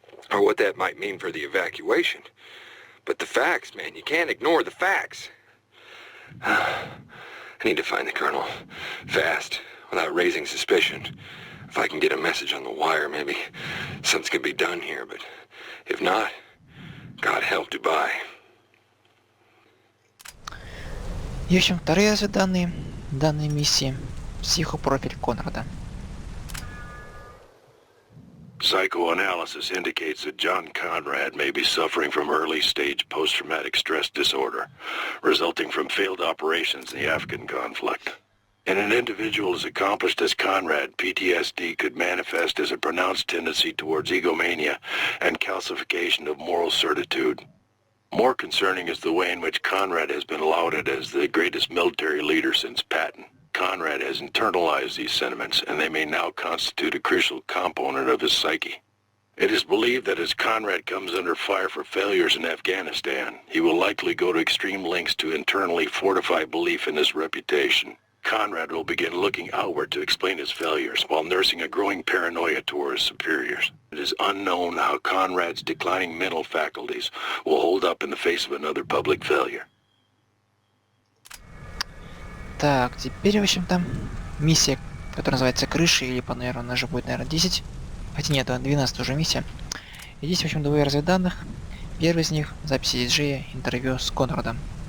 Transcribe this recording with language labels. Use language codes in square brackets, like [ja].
[en] Or what that might mean for the evacuation. But the facts, man, you can't ignore the facts. I need to find the colonel. Fast. Without raising suspicion. If I can get a message on the wire, maybe something can be done here, but if not, God help Dubai. [ru] И, в общем, вторые разведданные данной миссии. Психопрофиль Конрада. [en] Psychoanalysis indicates that John Conrad may be suffering from early-stage post-traumatic stress disorder, resulting from failed operations in the Afghan conflict. In an individual as accomplished as Conrad, PTSD could manifest as a pronounced tendency towards egomania and calcification of moral certitude. More concerning is the way in which Conrad has been lauded as the greatest military leader since Patton. Conrad has internalized these sentiments, and they may now constitute a crucial component of his psyche. It is believed that as Conrad comes under fire for failures in Afghanistan, he will likely go to extreme lengths to internally fortify belief in his reputation. Conrad will begin looking outward to explain his failures while nursing a growing paranoia toward his superiors. It is unknown how Conrad's declining mental faculties will hold up in the face of another public failure. [ru] Так, теперь, в общем-то, миссия, которая называется Крыши, или, наверное, она же будет, наверное, 10. Хотя нет, 12 уже миссия. И здесь, в общем, двое разведданных. Первый из них — записи диджея, интервью с Конрадом.